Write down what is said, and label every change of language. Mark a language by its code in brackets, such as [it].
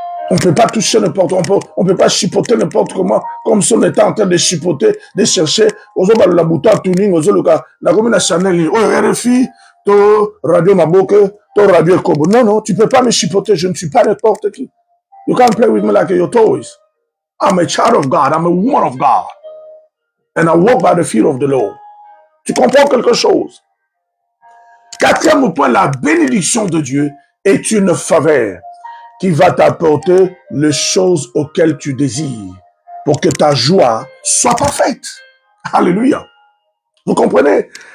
[fr] On ne peut pas toucher n'importe quoi, on ne peut pas chipoter n'importe comment, comme si on était en train de chipoter, de chercher, [ln] ozo ba la bouton tuning, ozo loka, [fr] la commune Chanel, oh RFI, to radio Maboke, to radio Kobo. Non, non, tu ne peux pas me chipoter, je ne suis pas n'importe qui. [en] You can't play with me like your toys. I'm a child of God, I'm a woman of God. And I walk by the fear of the Lord. [fr] Tu comprends quelque chose? Quatrième point, la bénédiction de Dieu est une faveur qui va t'apporter les choses auxquelles tu désires pour que ta joie soit parfaite. Alléluia. Vous comprenez?